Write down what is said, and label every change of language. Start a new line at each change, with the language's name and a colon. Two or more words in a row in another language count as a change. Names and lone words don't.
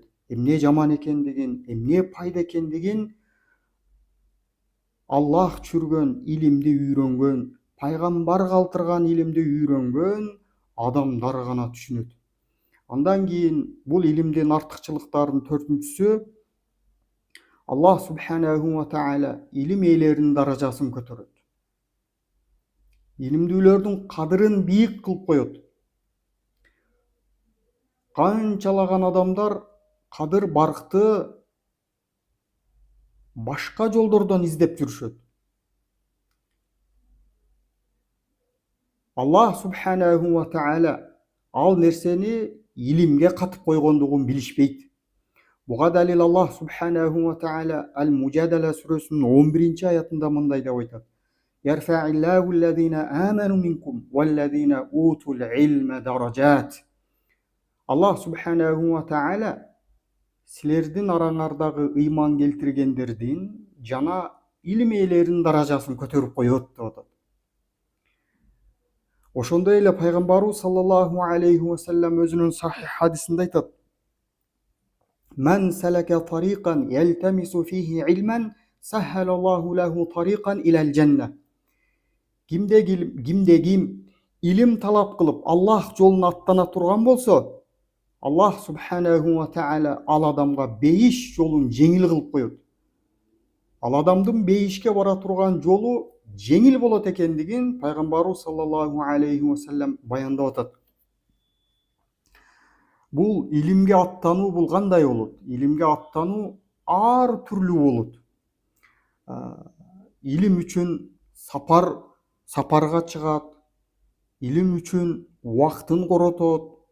Kyrgyz: Эмне жаман экендигин, эмне пайда экендигин Аллах түшүргөн илимди үйрөнгөн, пайгамбар калтырган илимди үйрөнгөн адамдар гана түшүнөт. Андан кийин бул илимдин артыкчылыктарынын төртүнчүсү, Аллах
Arabic: سبحانه وتعالى
Kyrgyz: илим ээлеринин даражасын көтөрөт. Илимдүүлөрдүн кадырын бийик кылып коет. Канчалаган адамдар кадыр баркты башка жолдордон издеп жүрүшөт. Аллах
Arabic: سبحانه وتعالى
Kyrgyz: ал нерсени илимге катып койгондугун билишпейт. Буга далил Аллах
Arabic: سبحانه وتعالى
Kyrgyz: Ал-Мужадала сүрөсүнүн 11-ci аятында мындай деп айтат:
Arabic: يرفع الله الذين آمنوا منكم والذين أوتوا العلم درجات.
Kyrgyz: Аллах
Arabic: سبحانه وتعالى
Kyrgyz: силердин араңардагы ыйман келтиргендердин жана илим ээлеринин даражасын көтөрүп коет деп атат. Ошондой эле пайгамбарыбыз
Arabic: صلى الله عليه وسلم
Kyrgyz: өзүнүн сахих хадисинде айтат:
Arabic: من سلك طريقا يلتمس فيه علما سهل الله له طريقا إلى الجنة.
Kyrgyz: Кимде ким илим талап кылып Аллах жолуна аттана турган болсо, Аллах
Arabic: سبحانه وتعالى
Kyrgyz: ал адамга бейиш жолун жеңил кылып коет. Ал адамдын бейишке бара турган жолу жеңил болот экендигин пайгамбарыбыз
Arabic: صلى الله عليه وسلم
Kyrgyz: баяндап атат. Бул илимге аттануу бул кандай болот? Илимге аттануу ар түрлүү болот. Илим үчүн сапарга чыгат. Илим үчүн убактын коротот.